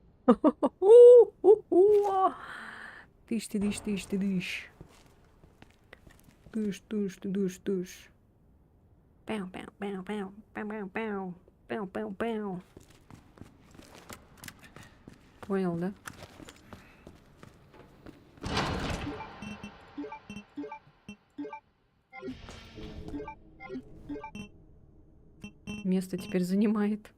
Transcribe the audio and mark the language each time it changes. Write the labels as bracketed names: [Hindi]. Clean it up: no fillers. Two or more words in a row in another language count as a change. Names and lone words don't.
[Russian] Тыщ ты, дыщ, тыщ ты, дыщ. Тыщ, тыщ ты, дыщ, тыщ. Пяу, пяу, пяу, пяу, пяу, пяу, пяу, пяу, пяу, пяу. Понял, да? Место теперь занимает.